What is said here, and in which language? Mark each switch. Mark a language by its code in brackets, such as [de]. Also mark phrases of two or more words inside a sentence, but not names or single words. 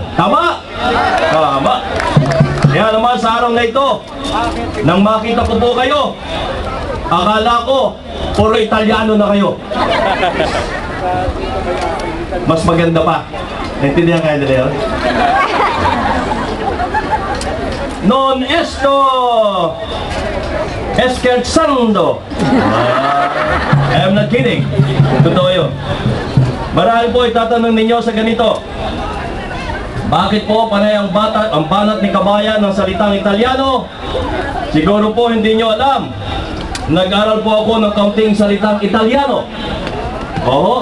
[tl] Tama? Tama. Kaya naman sa araw na ito, nang makita ko po kayo, akala ko, puro Italiano na kayo. Mas maganda pa. Naintindihan kayo nila yun? [it] Non esto scherzando. [en] I'm not kidding. [tl] Totoo yun. Marahil po itatanong ninyo sa ganito. Bakit po panay ang banat ni kabayan ng salitang Italiano? Siguro po hindi nyo alam. Nag-aral po ako ng kaunting salitang Italiano. Oo.